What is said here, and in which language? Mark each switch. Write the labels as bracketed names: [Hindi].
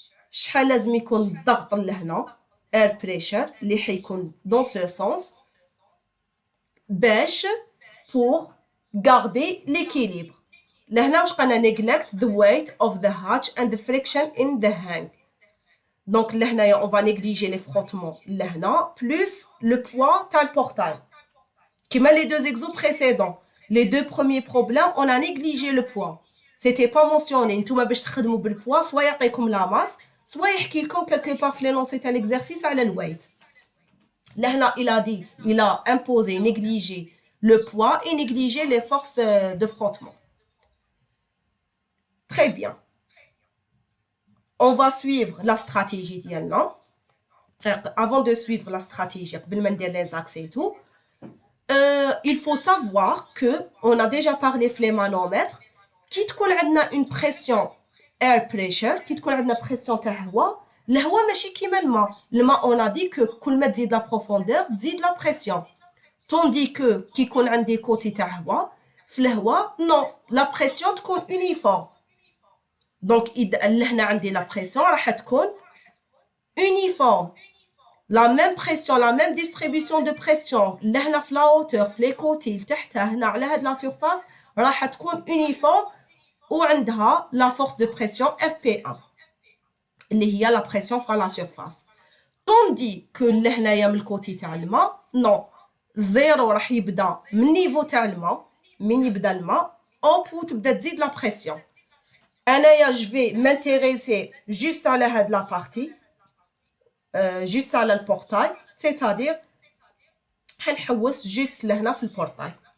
[Arabic] شحال لازم يكون الضغط لهنا [English] air pressure [Arabic] اللي حيكون دون سو سونس باش pour garder l'équilibre. لهنا واش قلنا [English] neglect the weight of the hatch and the friction in the hang. [French] Donc لهنايا on va négliger les frottements لهنا plus le poids تاع البورتاil. كيما les deux exos précédents. Les deux premiers problèmes on a négligé le poids. C'était pas mentionné. [Arabic] نتوما باش تخدموا بالpoids soit يعطيكم la masse soit يحكي لكم quelque part في l'énoncé تاع l'exercice على الويت. [French] لهنا il a imposé négliger le poids et négliger les forces de frottement. Très bien. On va suivre la stratégie ديالنا. Avant de suivre la stratégie, [Arabic] قبل ما ندير [French] les axes et tout, il faut savoir que on a déjà parlé في les manomètres. [Arabic] كي تكون عندنا une pression air pressure, كي تكون عندنا pression تاع هواء، الهواء ماشي كيما الماء [French] on a dit que [Arabic] كل ما تزيد la profondeur تزيد la pression. Tandis que كي يكون عندي كوتي تاع هواء في الهواء non la pression تكون uniforme. Donc لهنا عندي la pression راح تكون uniforme. La même pression, la même distribution de pression لهنا في la hauteur في les côtés لتحتها هنا على هاد la surface راح تكون uniforme وعندها la force de pression FP1 اللي هي la pression sur la surface. Tandis que لهنايا من الكوتي تاع الماء non زيرو راح يبدا من نيفو تاع الماء من يبدا الماء او تبدا تزيد لا بريسيون. انايا جو في مانتيريسي جوست على هاد لا بارتي جوست على البورتاي سيتادير حنحوس جوست لهنا في البورتاي.